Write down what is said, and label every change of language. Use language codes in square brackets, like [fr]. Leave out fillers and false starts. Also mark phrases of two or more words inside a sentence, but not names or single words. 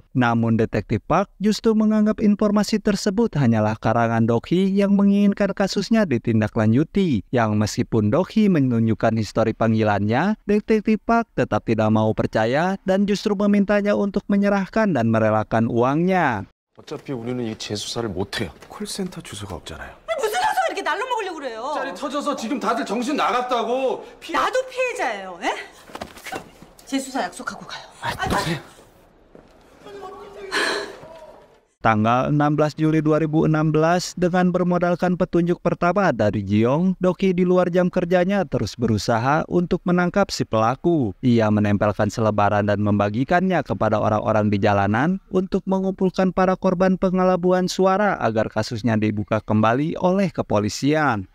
[id] Namun detektif Park justru menganggap informasi tersebut hanyalah karangan Dokhi yang menginginkan kasusnya ditindaklanjuti. Yang meskipun Dokhi menunjukkan histori panggilannya, detektif Park tetap tidak mau percaya dan justru memintanya untuk menyerahkan dan merelakan uangnya. [ko] 어차피 우리는 이 재수사를 못해요. 콜센터 주소가 없잖아요. 무슨 소리가 이렇게 날로 먹으려고 그래요? 짜리 터져서 지금 다들 정신 나갔다고. 나도 피해자예요. 예? 재수사 약속하고 가요. 그래. [id] Tanggal 16 Juli 2016, dengan bermodalkan petunjuk pertama dari Jiong, Dokhi di luar jam kerjanya terus berusaha untuk menangkap si pelaku. Ia menempelkan selebaran dan membagikannya kepada orang-orang di jalanan untuk mengumpulkan para korban pengelabuhan suara agar kasusnya dibuka kembali oleh kepolisian.